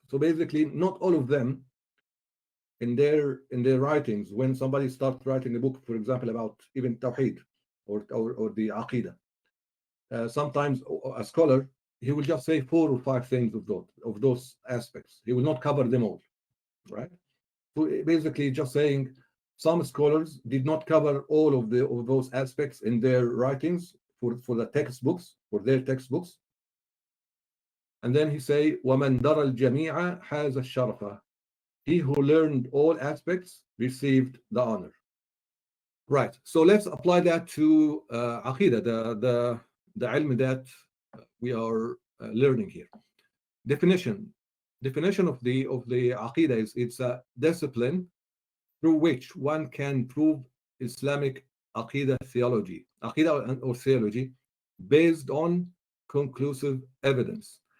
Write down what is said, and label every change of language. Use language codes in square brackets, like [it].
[en] So basically, not all of them in their writings, when somebody starts writing a book, for example, about even Tawheed or the Akida, sometimes a scholar, he will just say 4 or 5 things of those aspects. He will not cover them all, right? So basically, just saying some scholars did not cover all of those aspects in their writings for the textbooks, for their textbooks. And then he say, [ar] وَمَنْ دَرَى الْجَمِيعَ حَازَ الشَّرَفَ. [en] He who learned all aspects received the honor. Right. So let's apply that to Aqidah, the ilm that we are learning here. Definition of the Aqidah is it's a discipline through which one can prove Islamic Aqidah theology, Aqidah or theology, based on conclusive evidence.